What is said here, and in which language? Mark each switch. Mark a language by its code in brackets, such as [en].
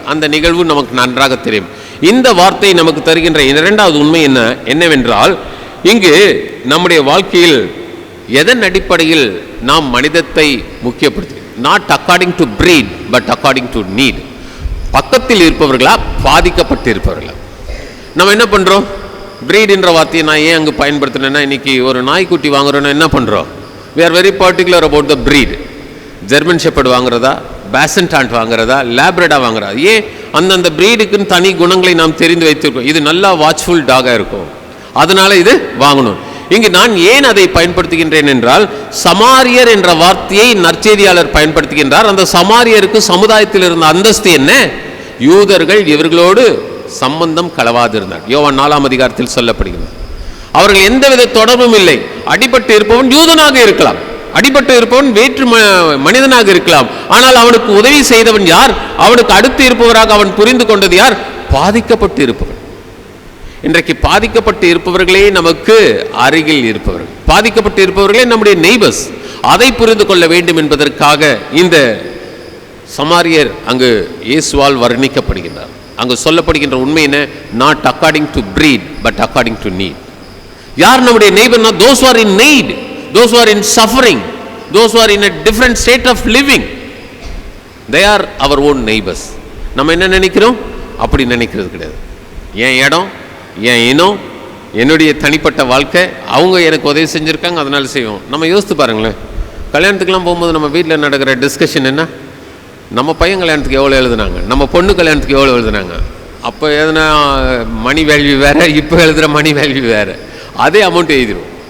[ta] அந்த நிகழ்வு நமக்கு நன்றாக தெரியும். இந்த வார்த்தை நமக்கு தருகின்ற இரண்டாவது உண்மை என்னவென்றால், இங்கு நம்முடைய வாழ்க்கையில் எதன் அடிப்படையில் நாம் மனிதத்தை முக்கியப்படுத்தி, [en] Not according to breed but according to need. [ta] பக்கத்தில் இருப்பவர்களா, பாதிக்கப்பட்டு இருப்பவர்களா? நம்ம என்ன பண்றோம்? breed என்ற வார்த்தையை நான் ஏன் அங்கு பயன்படுத்தினேன்னா, இன்னைக்கு ஒரு நாய்க்குட்டி வாங்குறோன்னா என்ன பண்றோம்? [en] we are very particular about the breed. [ta] German shepherd வாங்குறதா, பேசன்டாண்ட் வாங்குறதா, லேப்ரடா வாங்குறதா? ஏன் அந்தந்த பிரீடுக்குன்னு தனி குணங்களை நாம் தெரிந்து வைத்திருக்கோம். இது நல்லா வாட்ச்ஃபுல் டாகாக இருக்கும், அதனால இது வாங்கணும். இங்கு நான் ஏன் அதை பயன்படுத்துகின்றேன் என்றால், சமாரியர் என்ற வார்த்தையை நற்செய்தியாளர் பயன்படுத்துகின்றார். அந்த சமாரியருக்கு சமுதாயத்தில் இருந்த அந்தஸ்து என்ன? யூதர்கள் இவர்களோடு சம்பந்தம் கலவாதிருந்தார். யோவான் 4ஆம் அதிகாரத்தில் சொல்லப்படுகிறது. அவர்கள் எந்தவித தொடர்பும் இல்லை. அடிபட்டு இருப்பவன் யூதனாக இருக்கலாம், அடிபட்டு இருப்பவன் வேற்று மனிதனாக இருக்கலாம், ஆனால் அவனுக்கு உதவி செய்தவன் யார்? அவனுக்கு அடுத்து இருப்பவராக அவன் புரிந்து கொண்டது யார்? பாதிக்கப்பட்டு இருப்பவன். இன்றைக்கு பாதிக்கப்பட்டு இருப்பவர்களே நமக்கு அருகில் இருப்பவர்கள், பாதிக்கப்பட்டு இருப்பவர்களே நம்முடைய நெய்பர்ஸ். அதை புரிந்து கொள்ள வேண்டும் என்பதற்காக இந்த சமாரியர் அங்கு இயேசுவால் வர்ணிக்கப்படுகின்றார். அங்கு சொல்லப்படுகின்ற உண்மை என்ன? [en] Not according to breed but according to need. [ta] யார் நம்முடைய நெய்பர்னா? [en] those who are in need, those who are in suffering, those who are in a different state of living, they are our own neighbors. [ta] நம்ம என்ன நினைக்கிறோம்? அப்படி நினைக்கிறது கிடையாது. என் இடம், என் இனம், என்னுடைய தனிப்பட்ட வாழ்க்கை, அவங்க எனக்கு உதவி செஞ்சுருக்காங்க அதனால செய்வோம். நம்ம யோசித்து பாருங்களேன், கல்யாணத்துக்கெல்லாம் போகும்போது நம்ம வீட்டில் நடக்கிற டிஸ்கஷன் என்ன? நம்ம பையன் கல்யாணத்துக்கு எவ்வளோ எழுதுனாங்க, நம்ம பொண்ணு கல்யாணத்துக்கு எவ்வளோ எழுதுனாங்க, அப்போ எதுனா மணி வேல்யூ வேறு, இப்போ எழுதுகிற மணி வேல்யூ வேறு, அதே அமௌண்ட் எழுதிடும்.